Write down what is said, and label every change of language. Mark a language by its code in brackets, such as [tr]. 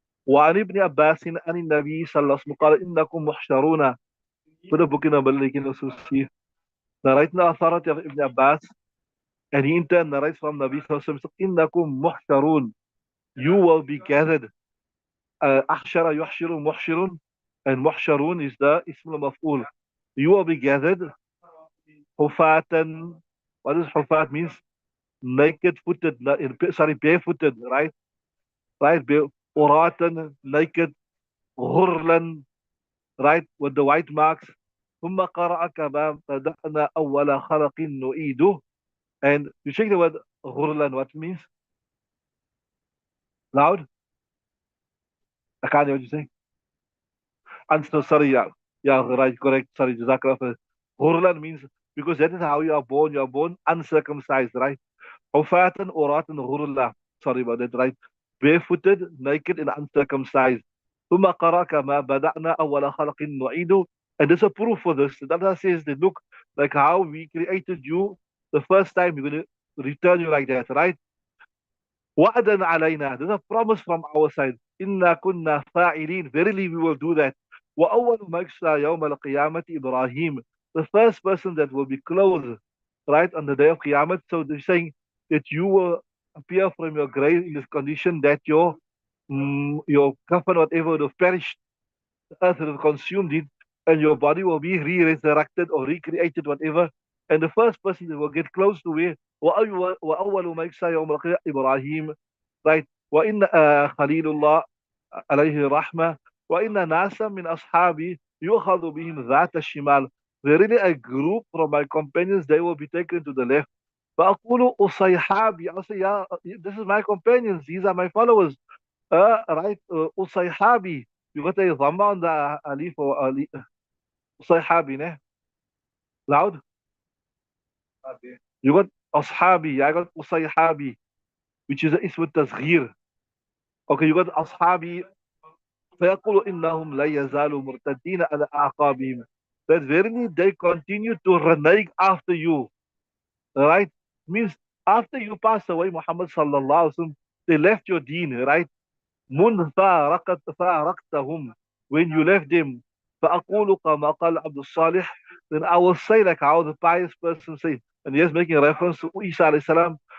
[ar] وعن ابن عباس عن النبي صلى الله عليه وسلم قال إنكم محشرون. [en] Put a book in a Malikin Associate. Narrating the authority of Ibn Abbas, and he in turn narrates from Nabi Sallallahu Alaihi Wasallam, [ar] إنكم محشرون. [en] You will be gathered. [ar] أحشر يحشر محشر, [en] and محشرون is the ism al-maf'ul. You will be gathered. Hufatan. What does hufat means? Naked footed, sorry, barefooted, right? Right, uratan, naked, ghurlan, right, with the white marks. [ar] ثم قرأ كما بدأنا أول خلق نعيده. [en] And you check the word ghurlan, what it means? Loud? I can't hear what you say. No, sorry, yeah. Yeah, right, correct. Sorry, Jazakallah khair. Ghurlan means, because that is how you are born. You are born uncircumcised, right? Hufatan, uratan, ghurla. Sorry about that, right? Barefooted, naked, and uncircumcised. [ar] ثم قرأ كما بدأنا أول خلق نعيده. [en] And there's a proof for this. The Allah says that, look, like how we created you the first time, we're going to return you like that, right? [ar] وعدا علينا. [en] There's a promise from our side. [ar] إنا كنا فاعلين. [en] Verily we will do that. [ar] وأول ما يكسى يوم القيامة إبراهيم. [en] The first person that will be clothed, right, on the day of Qiyamah. So they're saying that you will appear from your grave in this condition that your kafan, whatever, would have perished. The earth would have consumed it, and your body will be re-resurrected or recreated, whatever. And the first person that will get close to it, [ar] وأول ما يكسى يوم القيامة إبراهيم, [en] right? [ar] وإن خليل الله عليه رحمة وإن ناسا من أصحابي يؤخذ بهم ذات الشمال. [en] Verily a group from my companions, they will be taken to the left. [ar] فأقول أصيحابي. [en] I'll say, yeah, this is my companions, these are my followers. Right? أصيحابي. You got a dhamma on the alif or alif. أصيحابي, ne? Loud? You got أصحابي. I got أصيحابي, which is ism tasghir. Okay, you got أصحابي. [ar] فيقول إنهم لا يزالوا مرتدين على أعقابهم. [en] That verily they continue to renege after you. Right? Means after you pass away, Muhammad sallallahu alaihi wasallam, they left your deen, right? [ar] من فارقتهم, [en] when you left them. [ar] فأقول كما قال عبد الصالح, [en] then I will say like how the pious person says, and he is making a reference to Isa alayhi salam.